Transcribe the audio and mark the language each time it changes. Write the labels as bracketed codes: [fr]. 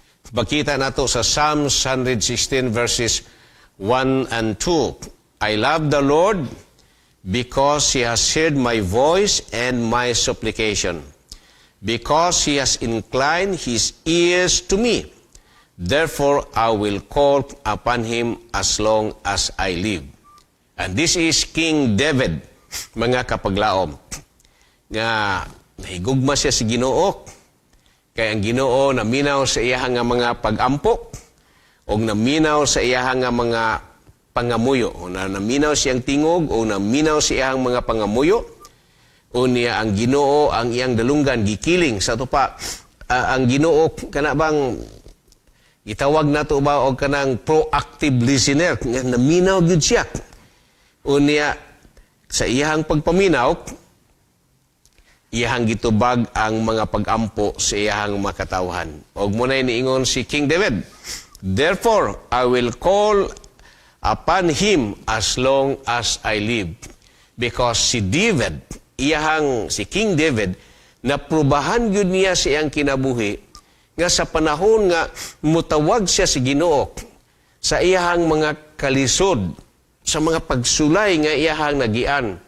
[ceb] Bakita nato sa [en] Psalms 116 verses 1 and 2. I love the Lord because He has heard my voice and my supplication, because He has inclined His ears to me. Therefore, I will call upon Him as long as I live. And this is King David, [ceb] mga kapaglaom, nga nahigugma siya sa Ginoo, kay ang Ginoo naminaw sa iyahang nga mga pagampo, o naminaw sa iyahang nga mga pangamuyo, o naminaw siyang tingog, o naminaw sa iyahang mga pangamuyo, o niya ang Ginoo, ang iyang dalunggan, gikiling sa tupa. Ang Ginoo, kana bang itawag nato ba og kanang [en] proactive listener, [ceb] nga naminaw gyud siya. O niya sa iyahang pagpaminaw, iyahang gitubag ang mga pagampo sa iyahang makatawhan. Og munay niingon si King David, [en] therefore I will call upon Him as long as I live. [ceb] Because si David, si King David, naprubahan gyud niya sa iyang kinabuhi nga sa panahon nga mutawag siya si Ginoo sa iyahang mga kalisod, sa mga pagsulay nga iyahang nagian.